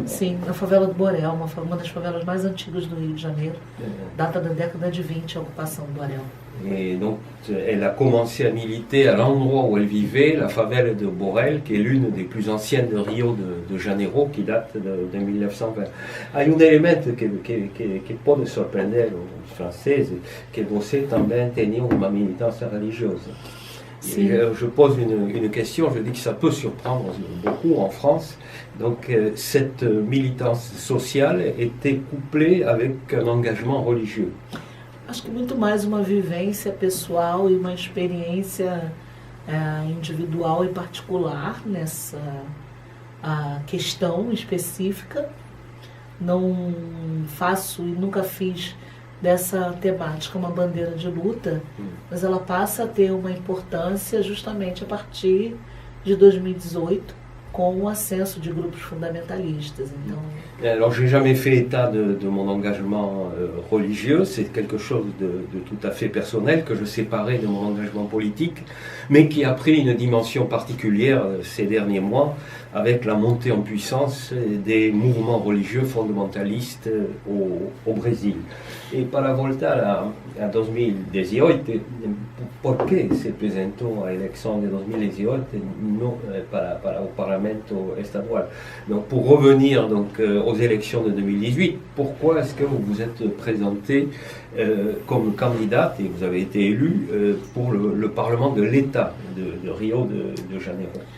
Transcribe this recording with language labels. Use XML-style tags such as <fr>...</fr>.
<pt>Sim, na favela do Borel, uma das favelas mais antigas do Rio de Janeiro, data da década de 20, a ocupação do Borel.</pt> <fr>Et donc, elle a commencé à militer à l'endroit où elle vivait, la favela de Borel, qui est l'une des plus anciennes de Rio de Janeiro, qui date de 1920.</fr> <pt>Há um elemento que pode surpreender os franceses, que você também tinha uma militância religiosa.</pt> <fr>Je pose une question, je dis que ça peut surprendre beaucoup en France. Donc cette militance sociale était couplée avec un engagement religieux.</fr> <pt>Acho que muito mais uma vivência pessoal e uma experiência individual e particular nessa questão específica. Não faço e nunca fiz dessa temática uma bandeira de luta, mas ela passa a ter uma importância justamente a partir de 2018, com o ascenso de grupos fundamentalistas. Então...</pt> <fr>Alors, j'ai jamais fait état de mon engagement religieux, c'est quelque chose de tout à fait personnel que je séparais de mon engagement politique, mais qui a pris une dimension particulière ces derniers mois avec la montée en puissance des mouvements religieux fondamentalistes au Brésil.</fr> <pt>E para voltar a 2018, por que se apresentou a eleição de 2018 para o Parlamento estadual?</pt> <fr>Donc, pour revenir donc, aux élections de 2018, pourquoi est-ce que vous vous êtes présenté comme candidate et vous avez été élu pour le Parlement de l'État de Rio de Janeiro?</fr>